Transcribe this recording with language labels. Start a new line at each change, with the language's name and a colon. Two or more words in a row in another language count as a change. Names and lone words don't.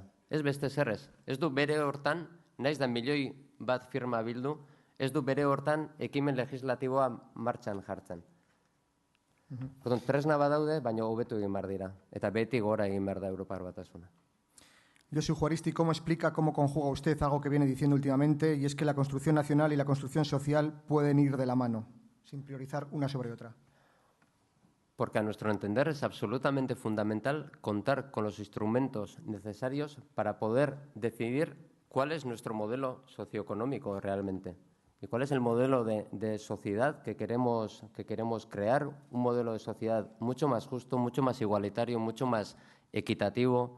Basque: Ez beste zerrez. Ez du bere hortan, naiz da milioi bat firma bildu, ez du bere hortan ekimen legislatiboa martxan jartzen. Tresna badaude, baina hobetu egin behar dira. Eta beti gora egin behar da Europar Batasuna.
Spanish: Josu Juaristi, ¿cómo explica, cómo conjuga usted algo que viene diciendo últimamente, y es que la construcción nacional y la construcción social pueden ir de la mano, sin priorizar una sobre otra? Porque a nuestro entender es absolutamente fundamental contar con los instrumentos necesarios para poder decidir cuál es nuestro modelo socioeconómico realmente y cuál es el modelo de sociedad que queremos crear, un modelo de sociedad mucho más justo, mucho más igualitario, mucho más equitativo.